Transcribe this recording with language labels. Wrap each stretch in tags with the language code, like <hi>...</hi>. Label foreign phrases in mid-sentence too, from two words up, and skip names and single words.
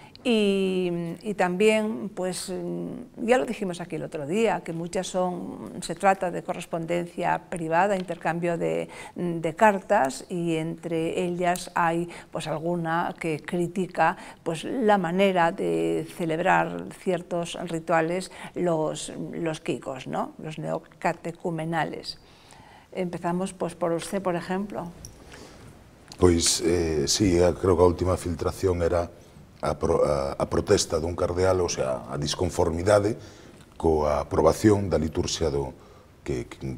<es>y también, pues, ya lo dijimos aquí el otro día, que muchas se trata de correspondencia privada, intercambio de cartas, y entre ellas hay, pues, alguna que critica, pues, la manera de celebrar ciertos rituales los kikos, ¿no?, los neocatecumenales. Empezamos pues, por usted,</es> <gl>por exemplo. Pois, sí, creo que a última filtración era a protesta dun cardeal, ou sea, a disconformidade coa aprobación da liturxia que en</gl>